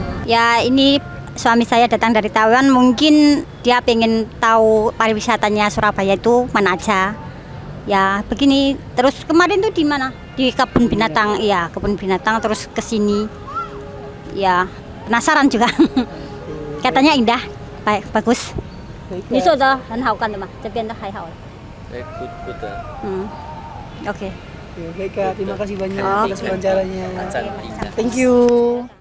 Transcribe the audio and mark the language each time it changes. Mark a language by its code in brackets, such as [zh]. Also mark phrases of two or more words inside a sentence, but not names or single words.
[id] Ya ini suami saya datang dari Taiwan, mungkin dia pengen tahu pariwisatanya Surabaya itu mana aja. Ya begini, terus kemarin tuh di mana? Di kebun binatang, iya kebun binatang, terus ke sini. Ya penasaran juga. Katanya indah, baik, bagus. Ini sudah [zh] 很好看的嘛，这边的还好。 [id] Good. Oke. Baik Kak, terima kasih banyak Oke. atas wawancaranya. Sama-sama. [en] Thank you.